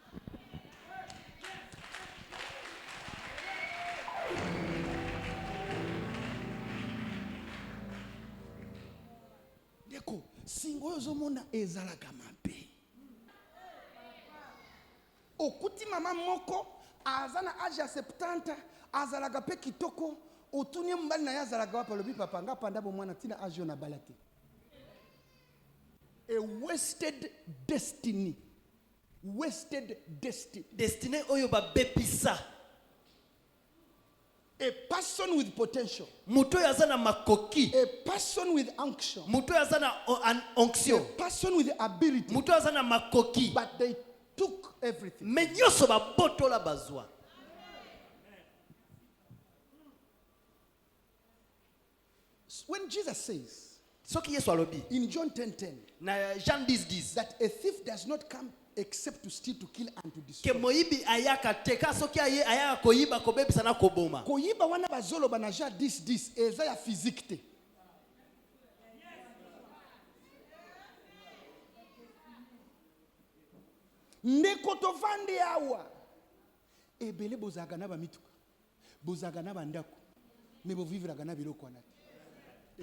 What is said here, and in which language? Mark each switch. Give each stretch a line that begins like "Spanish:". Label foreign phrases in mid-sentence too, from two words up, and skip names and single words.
Lingala: deko singa oyo zomona ezalaka mabe okuti mama moko azana age ya 70 azalaka pe kitoko otunie mbali na yazalaka wapa lobi papa nga panda bo mwana tina age na balate
English: a wasted destiny
Lingala: destiny oyo babepisa
English: a person with potential
Lingala: muto yazana makoki
English: a person with unction
Lingala: muto yazana onction
English: a person with ability
Lingala: muto yazana makoki
English: but they took everything
Lingala: menyoso babotola bazwa
English: when Jesus says
Lingala: soki yesu alobi
English: in John 10:10,
Lingala: na Jean 10:10
English: that a thief does not come except to steal, to kill, and to
Lingala: ke
English: destroy.
Lingala: moyibi ayaka te ka soki ayaka koyiba kobebisa na koboma. Koyiba wana bazoloba na Jean 10:10 eza ya physique te. Ndeko tovandi awa ebele bozaka na bamituka, bozaka na bandako, me bovivraka na biloko wana te.